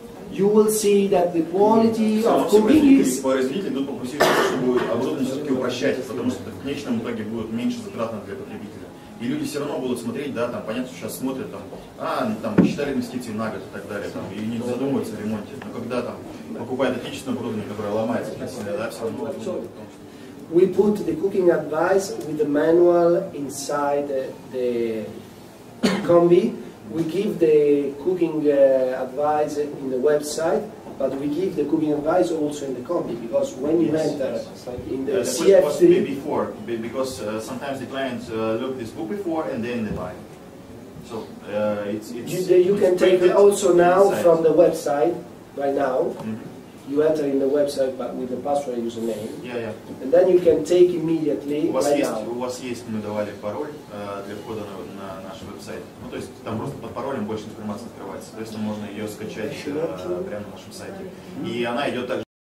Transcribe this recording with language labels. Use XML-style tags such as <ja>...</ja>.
<en>You will see that the quality of cooking is.</en> <ru>Производители идут по пути, чтобы оборудование все-таки упрощать, потому что в конечном итоге будет меньше затратно для потребителя. И люди все равно будут смотреть, да, там, понятно, что сейчас смотрят, там, считали инвестиции на год и так далее, там, и не задумываются о ремонте. Но когда там покупают отечественное оборудование, которое ломается, да, все равно думают о том, что</ru> <en>we put the cooking advice with the manual inside the combi. We give the cooking advice in the website, but we give the cooking advice also in the combi, because when you enter in the CF3 before, because sometimes the clients look this book before and then they buy. So you can take it also now from the website right now. You enter in the website but with the password username.</en> <ru>Я.</ru> <en>And then you can take immediately</en> <ru>У вас</ru> <en>right</en> <ru>есть, мы давали пароль для входа на наш веб-сайт. Ну, то есть там просто под паролем больше информации открывается. Соответственно, можно ее скачать прямо на нашем сайте. И она идет также</ru>